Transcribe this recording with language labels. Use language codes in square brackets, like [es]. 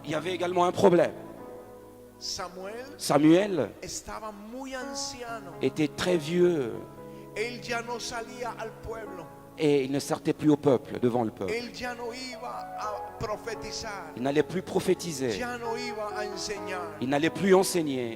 [fr] il y avait également un problème. [es] Samuel [fr] Samuel [es] estaba muy anciano. [fr] était très vieux [es] Él ya no salía al pueblo. [fr] et il ne sortait plus au peuple, devant le peuple. [es] Él ya no iba a profetizar. [fr] Il n'allait plus prophétiser. [es] Ya no iba a enseñar. [fr] Il n'allait plus enseigner